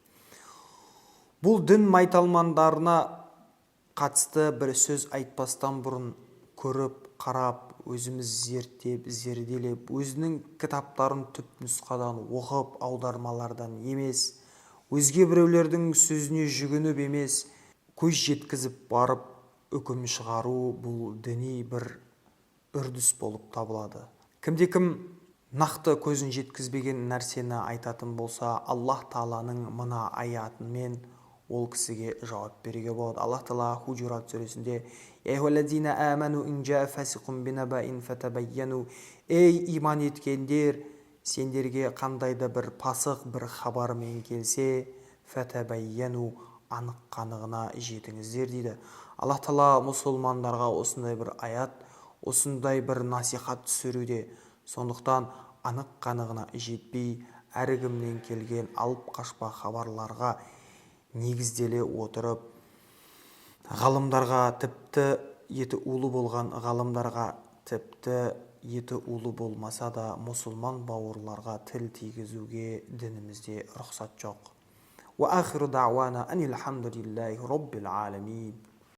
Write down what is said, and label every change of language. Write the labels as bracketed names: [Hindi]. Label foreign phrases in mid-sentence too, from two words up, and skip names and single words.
[Kazakh] Бұл дін майталмандарына қатысты бір сөз айтпастан бұрын көріп, қарап, өзіміз зерттеп, зерделеп, өзінің кітаптарын түп нұсқадан оқып, аудармалардан емес, өзге біреулердің сөзіне жүгініп емес, көз жеткізіп барып үкім шығару, бұл діни бір үрдіс болып табылады. Кімде-кім нақты көзін жеткізбеген нәрсені айтатын болса, Аллах Тағаланың мына аятымен ол кісіге жауап беруге болады. Аллах Тағала Худжурат сүресінде: [Arabic] «يا أيها الذين آمنوا إن جاء فاسق بنبإ فتبينوا». [Kazakh] Ей иман еткендер, сендерге қандайда бір пасық бір хабармен келсе, фатабайяну, анық қанығына жетіңіздер дейді. Аллах Тағала мұсылмандарға осындай бір аят, осындай бір насихат түсіруде. Сондықтан анық қанығына жетпей, әркімнен келген алып қашпа хабарларға негізделе отырып, ғалымдарға, тіпті еті улы болған ғалымдарға, тіпті еті улы болмаса да мұсылман бауырларға тіл тигізуге дінімізде рұқсат жоқ. [Arabic] وآخر دعوانا أن الحمد لله رب العالمين.